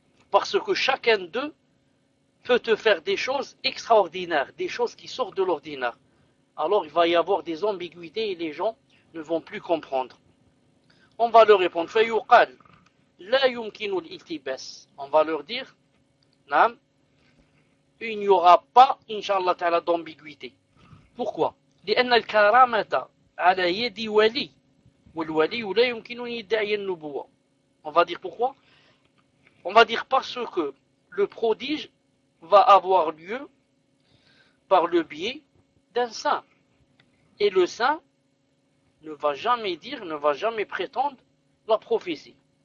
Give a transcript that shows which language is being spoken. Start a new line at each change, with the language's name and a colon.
French: Parce que chacun d'eux peut te faire des choses extraordinaires, des choses qui sortent de l'ordinaire. Alors il va y avoir des ambiguïtés et les gens ne vont plus comprendre. On va leur répondre, « Fayuqal ».
Arabic: La yumkinul iltibas.
French: On va leur dire, non, il n'y aura pas, inshallah ta'ala, d'ambiguïté. Pourquoi?
Arabic: لأن الكرامة على يد ولي والولي لا يمكن أن يدعي النبوة.
French: On va dire pourquoi? On va dire parce que le prodige va avoir lieu par le biais d'un saint. Et le saint ne va jamais dire, ne va jamais prétendre la prophétie.